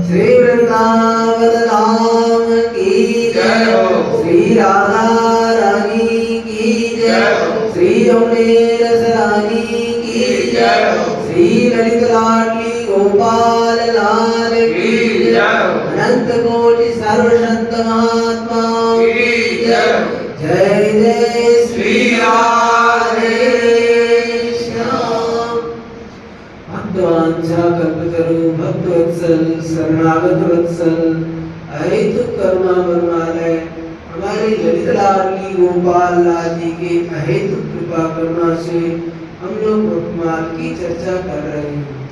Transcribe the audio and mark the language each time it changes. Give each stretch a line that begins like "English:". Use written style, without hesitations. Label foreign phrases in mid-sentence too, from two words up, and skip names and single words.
Hindi: श्री वृंदावन धाम की जय श्री राधा रानी की जय श्री यमुनेश रानी की जय श्री ललित लाडली गोपाल लाल की जय अनंत कोटि सर्व संत महात्मा की जय। जय जय श्री राधे श्याम। भक्तवांछा कल्पतरु भक्तवत्सल शरणागत वत्सल अहेतुक करुणा वरमालय हमारे ललित लाडली गोपाल लाल जी के अहेतुक कृपा करुणा से हम लोग वर्तमान की चर्चा कर रहे हैं।